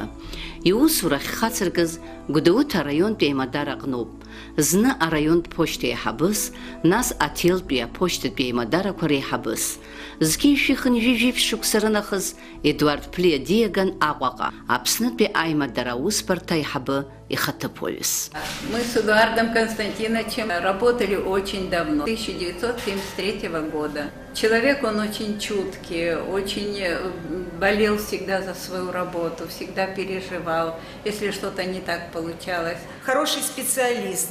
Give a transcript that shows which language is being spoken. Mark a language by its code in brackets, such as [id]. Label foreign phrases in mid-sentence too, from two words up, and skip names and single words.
[ab] Иусура ахьхацыркыз Гәдоуҭа араионтәи аимадара аҟноуп. Зны араионтә ԥошьҭа еиҳабыс, нас аҭелтәи аԥошьҭатәи аимадарақәа реиҳабыс. Зқьи ишәихын ҩажәи шықәса рынахыс Едуард Ԥлиа диаган Аҟәаҟа, Аԥснытәи аимадара аусбарҭа аиҳабы ихаҭыԥуаҩыс. [ru] Мы с Эдуардом Константиновичем работали очень давно, 1973 года. Человек он очень чуткий, очень болел всегда за свою работу, всегда переживал, если что-то не так получалось. Хороший специалист.